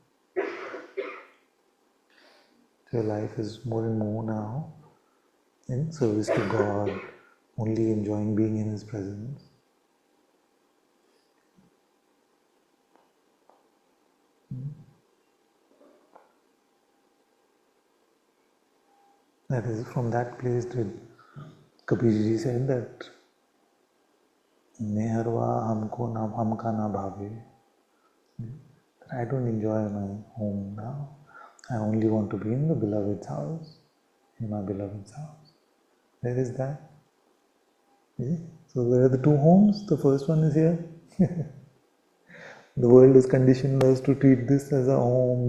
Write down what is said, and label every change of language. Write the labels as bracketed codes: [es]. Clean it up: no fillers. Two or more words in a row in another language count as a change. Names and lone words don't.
[en] Your life is more and more now in service to God, only enjoying being in His presence. That is from that place that Kabirji said that [hi] नैहरवा हमको ना हमका ना भावे. [en] I don't enjoy my home now. I only want to be in the beloved's house, in my beloved's house. There is that. See? So there are the two homes. The first one is here. The world has conditioned us to treat this as a home.